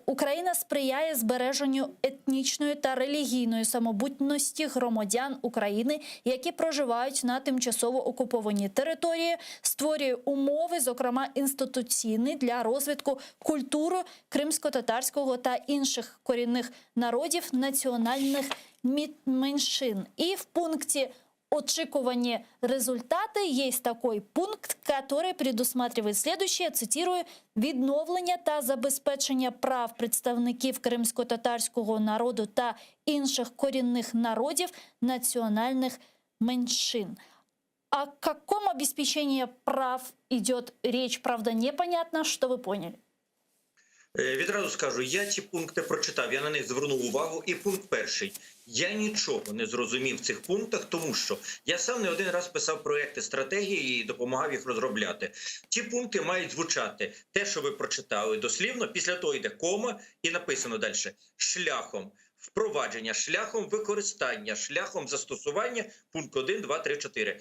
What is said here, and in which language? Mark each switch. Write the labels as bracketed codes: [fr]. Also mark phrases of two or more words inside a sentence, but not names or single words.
[uk] Україна сприяє збереженню етнічної та релігійної самобутності громадян України, які проживають на тимчасово окупованій території, створює умови, зокрема інституційні, для розвитку культури кримсько-татарського та інших корінних народів, національних меншин. І в пункті очікувані результати [ru] есть такой пункт, который предусматривает следующее, цитирую, [uk] відновлення та забезпечення прав представників кримсько-татарського народу та інших корінних народів, національних меншин. [ru] О каком обеспечении прав идет речь, правда, непонятно, что вы поняли. [uk] Відразу скажу, я ці пункти прочитав, я на них звернув увагу. І пункт перший. Я нічого не зрозумів в цих пунктах, тому що я сам не один раз писав проекти стратегії і допомагав їх розробляти. Ці пункти мають звучати, те, що ви прочитали дослівно, після того йде кома і написано далі шляхом впровадження, шляхом використання, шляхом застосування, пункт 1, 2, 3, 4.